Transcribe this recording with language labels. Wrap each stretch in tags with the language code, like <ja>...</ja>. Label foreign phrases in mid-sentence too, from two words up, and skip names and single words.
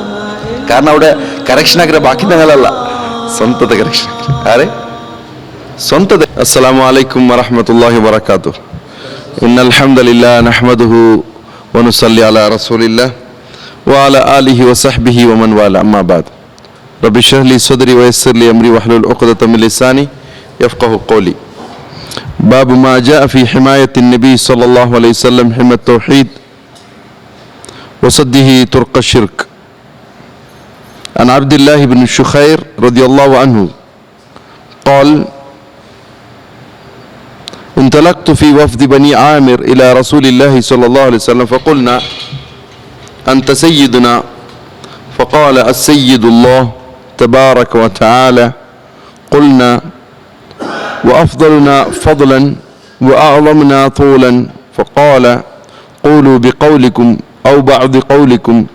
<ml>കാരണം അവിടെ കറക്ഷൻ ആക്കിയ ബാക്കി ഞങ്ങളല്ല സ്വന്തത്തെ കറക്ഷൻ ആരെ സ്വന്തത്തെ</ml> <ar>السلام عليكم ورحمة الله وبركاته إن الحمد لله نحمده ونصلي على رسول الله وعلى آله وصحبه ومن والاه أما بعد رب اشرح لي صدري ويسر لي أمري واحلل عقدة من لساني يفقهوا قولي باب ما جاء في حماية النبي صلى الله عليه وسلم حمى التوحيد وصده طرق الشرك عن عبد الله بن الشخير رضي الله عنه قال انطلقت في وفد بني عامر إلى رسول الله صلى الله عليه وسلم فقلنا أنت سيدنا فقال السيد الله تبارك وتعالى قلنا وأفضلنا فضلا وأعظمنا طولا فقال قولوا بقولكم أو بعض قولكم</ar>